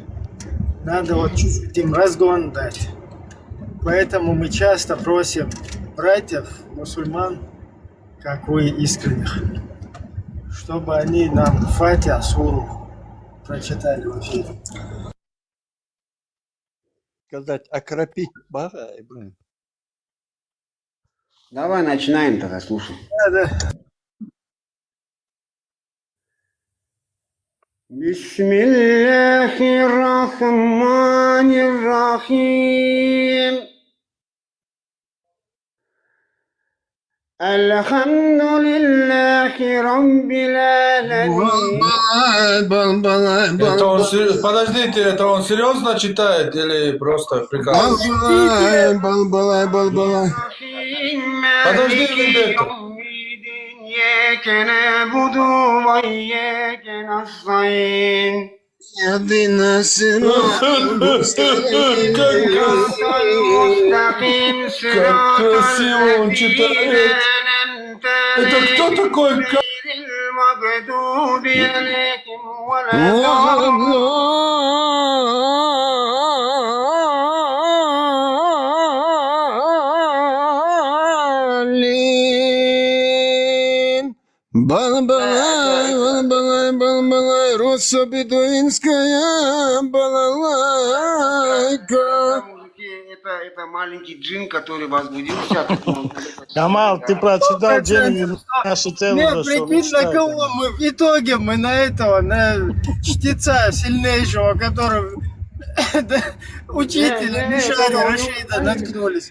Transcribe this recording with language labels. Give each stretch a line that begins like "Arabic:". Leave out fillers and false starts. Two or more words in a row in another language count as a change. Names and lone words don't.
Russian: Надо вот чуть-чуть им разгон дать. Поэтому мы часто просим братьев, мусульман, как вы, искренних, чтобы они нам Фатиха, суру прочитали в эфире. Сказать, окропить барай, блин. Давай начинаем тогда, слушай. Да.
Arabic: بسم الله الرحمن الرحيم. الحمد لله رب العالمين.
Russian: Это он, подождите, это он серьезно читает или просто прикалывается? Подожди, Вендетта.
Arabic: إياك نعبد وإياك نستعين اهدنا الصراط المستقيم
Russian: Как красиво он читает. Это кто такой?
Arabic: المغضوب عليهم ولا Балбалай,
Russian: Росса бедуинская балалайка. Это маленький джин, который возбудился. Камал, ты прочитал джин, наши целые. Нет, прикинь, на кого мы в итоге, мы на этого, на чтеца сильнейшего, который учителя Мишаня Рашида наткнулись.